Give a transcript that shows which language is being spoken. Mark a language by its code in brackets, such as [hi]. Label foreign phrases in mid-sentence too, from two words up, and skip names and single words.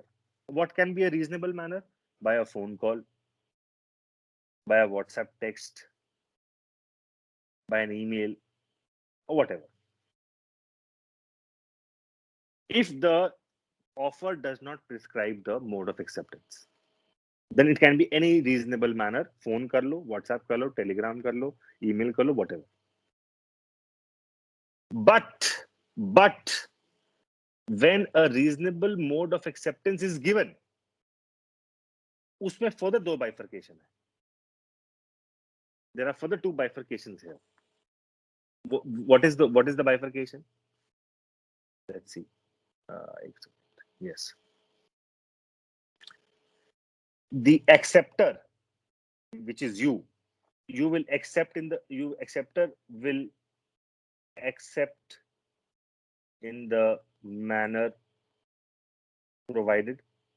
[en] What can be a reasonable manner? By a phone call, by a WhatsApp text, by an email, or whatever. If the offer does not prescribe the mode of acceptance, then it can be any reasonable manner. [hi] Phone kar lo, WhatsApp kar lo, Telegram kar lo, email kar lo, [en] whatever. But when a reasonable mode of acceptance is given, [hi] उसमें further दो bifurcation है. [en] There are further two bifurcations here. What is the bifurcation? Let's see. Yes. The acceptor, which is you will accept acceptor will accept in the manner provided.